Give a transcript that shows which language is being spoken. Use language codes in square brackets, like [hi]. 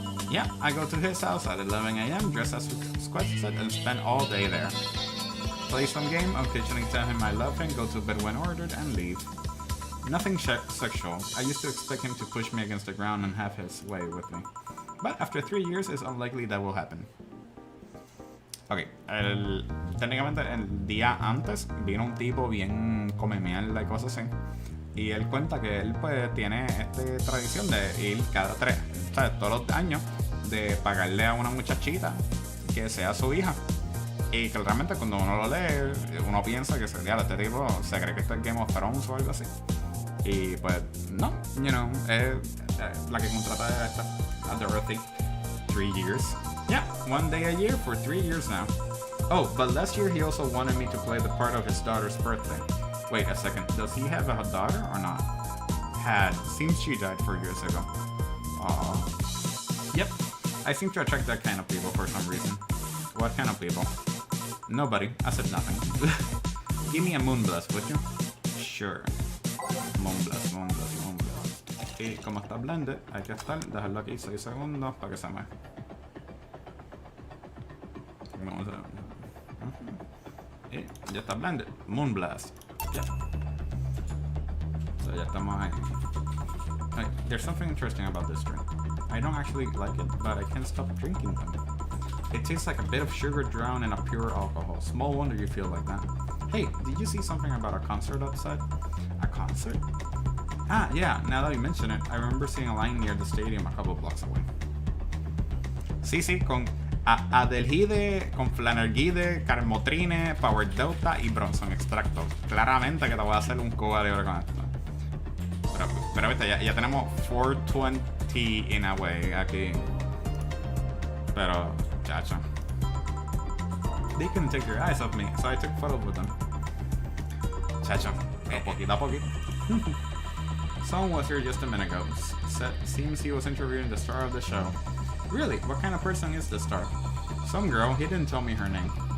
[en] Yeah, I go to his house at 11 AM, dress as Squatset, and spend all day there. Play some game, occasionally tell him I love him, go to bed when ordered, and leave. Nothing sexual. I used to expect him to push me against the ground and have his way with me. But after 3 years, it's unlikely that will happen. [es] Ok, técnicamente el día antes vino un tipo bien come mierda y cosas así. Y él cuenta que él pues tiene esta tradición de ir cada todos los años, de pagarle a una muchachita que sea su hija. Y que realmente cuando uno lo lee, uno piensa que sería este tipo, se cree que esto es Game of Thrones o algo así. Y pues no, [en] you know, [es] la que contrata a esta, a Dorothy, [en] 3 years. Yeah, 1 day a year for 3 years now. Oh, but last year he also wanted me to play the part of his daughter's birthday. Wait a second, does he have a daughter or not? Had. Seems she died 4 years ago. Aww. Yep, I seem to attract that kind of people for some reason. What kind of people? Nobody. I said nothing. Give me a moonblast, would you? Sure. Moonblast, moonblast, moonblast. [es] Y como está blended, hay que estar, dejarlo aquí 6 segundos para que se mueva. Vamos a... Y ya está blended. Moonblast. Yeah. So ya estamos ahí. [en] Like, there's something interesting about this drink. I don't actually like it, but I can't stop drinking them. It tastes like a bit of sugar drowned in a pure alcohol. Small wonder you feel like that. Hey, did you see something about a concert outside? A concert? Ah, yeah, now that you mention it, I remember seeing a line near the stadium a couple blocks away. [es] Sí, con Adelgide, con Flanergide, Carmotrine, Power Delta y Bronson Extracto. Claramente que te voy a hacer un cubo de oro con esto. Pero viste, ya tenemos 420 [en] in a way [es] aquí. Pero, chacho. [en] They couldn't take your eyes off me, so I took photos with them. [es] Chacho, poquito a poquito. [en] Someone was here just a minute ago. Seems he was interviewing the star of the show. Really? What kind of person is the star? Some girl, he didn't tell me her name.